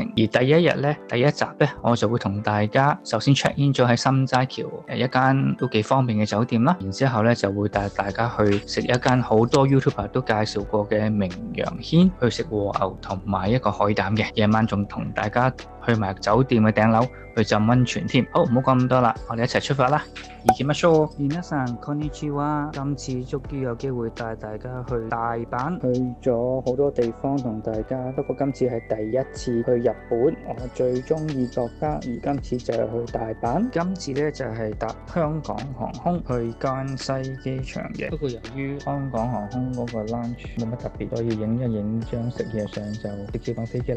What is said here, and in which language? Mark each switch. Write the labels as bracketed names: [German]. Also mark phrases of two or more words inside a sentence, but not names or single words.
[Cantonese] 而第一日咧，第一集咧，我就會同大家首先 [English] check in [Cantonese] 咗喺心齋橋一間都幾方便嘅酒店啦。然之後咧就會帶大家去食一間好多 YouTuber 都介紹過嘅名揚軒，去食和牛同埋一個海膽嘅。夜晚仲同大家去埋酒店嘅頂樓去浸溫泉添。好，唔好講咁多啦，我哋一齊出發啦！ [Japanese] 行きましょう。皆さんこんにちは。 [Cantonese] 今次終於有機會帶大家去大阪，去咗好多地方同大家。不過今次係第一次去日本，我最中意國家，而今次就係去大阪。今次呢就係搭香港航空去關西機場嘅。不過由於香港航空嗰個 lounge 冇乜特別，所以影一影張食嘢相就直接放飛機啦。